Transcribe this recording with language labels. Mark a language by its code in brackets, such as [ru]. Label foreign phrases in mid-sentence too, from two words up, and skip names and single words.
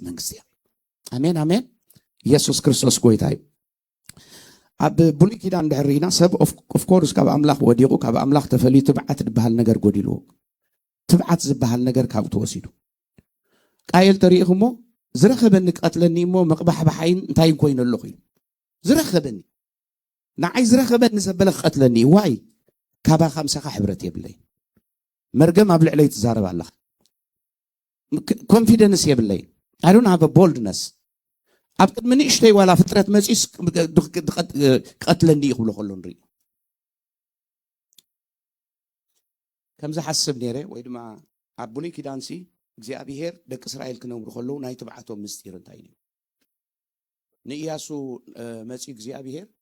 [ti] መንግስቲ እያ አሜን አሜን ኢየሱስ ክርስቶስ ጎይታ እዩ ኣብ ብሉይ ኪዳን ድሕሪና ሰብ [en] of course [ti] ካብ አምላኽ ወዲቑ ካብ አምላኽ ተፈልዩ ትብዓት ዝበሃል ነገር ጎዲልዎ ትብዓት ዝበሃል ነገር ካብ ተወሲዱ ቃየል ተሪኢኹሞ ዝረኸበኒ ቀትለኒ እሞ መቕባሕባሓይን እንታይ ኮይኑ ኣለኹ ኢሉ ዝረኸበኒ ንዓይ ዝረኸበኒ ዘበለ ክቀትለኒ ዋይ ካባኻ ምሳኻ ሕብረት የብለይ መርገም ኣብ ልዕለይ ትዛረብ ኣለኻ ኮንፊደንስ የብለይ [en] I don't have a boldness [ti] ኣብ ቅድሚ ንእሽተይ ዋላ ፍጥረት መፂስ ክቀትለኒ ይኽብሎ ከሎ ንርኢ ከምዚ ሓስብ ነይረ ወይ ድማ ኣብ ብሉይ ኪዳንሲ እግዚአብሔር ደቂ እስራኤል ክነብሩ ከለዉ ናይ ትብዓቶም ምስጢር እንታይ እዩ ንኢያሱ መፂኡ እግዚአብሔር